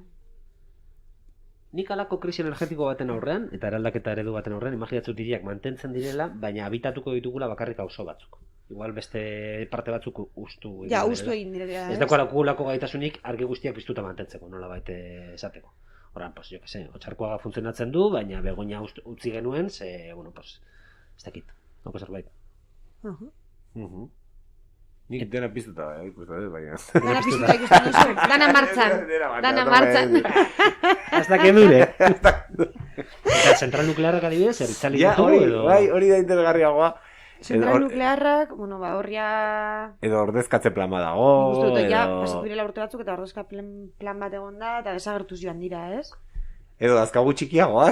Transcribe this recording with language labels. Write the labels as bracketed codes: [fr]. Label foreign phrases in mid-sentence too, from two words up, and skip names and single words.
[eu] nik alako krisi energetiko baten aurrean, eta eraldaketa eredu baten aurrean, imaginatzen diriak mantentzen direla, baina habitatuko ditugula bakarrik auzo batzuk. Igual beste parte batzuk ustu egin direla. Ez dagoelako gaitasunik argi guztiak piztuta mantentzeko, nola baite esateko. [es] Horan, pues, jo que sé, [eu] Otxarkoaga funtzionatzen du, baina Begoña utzi genuen, bueno, pues, ez dakit, noko zerbait. Nik dena piztuta, ikusten dut, baina... Dana piztuta ikusten duzu, dana martxan. [es] Hasta que dure. [eu] Eta zentral nuklearrak adibidez, eritzali ditu edo... Bai, hori da interesgarriagoa. Zentral nuklearrak, bueno, horria... Edo ordezkatze plan bat dago... Nik uste dut, pasatu direla urte batzuk eta ordezkatze plan bat egon da, eta desagertuz joan dira, ez? Edo dazkagu txikiagoak.